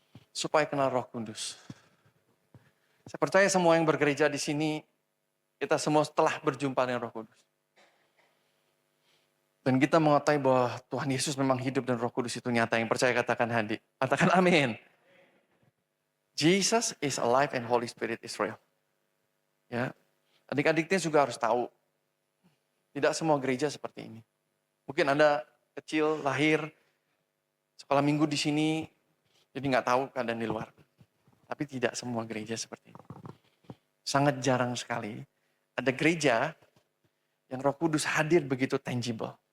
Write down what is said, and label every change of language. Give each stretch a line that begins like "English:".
Indonesian: Supaya kenal Roh Kudus. Saya percaya semua yang bergereja di sini, kita semua telah berjumpa dengan Roh Kudus. Dan kita mengetahui bahwa Tuhan Yesus memang hidup dan Roh Kudus itu nyata. Yang percaya katakan hadir. Katakan amin.
English: Jesus is alive and Holy Spirit is real.
Indonesian: Ya, adik-adiknya juga harus tahu. Tidak semua gereja seperti ini. Mungkin Anda kecil, lahir, sekolah minggu di sini, jadi nggak tahu keadaan di luar. Tapi tidak semua gereja seperti ini. Sangat jarang sekali ada gereja yang Roh Kudus hadir begitu tangible.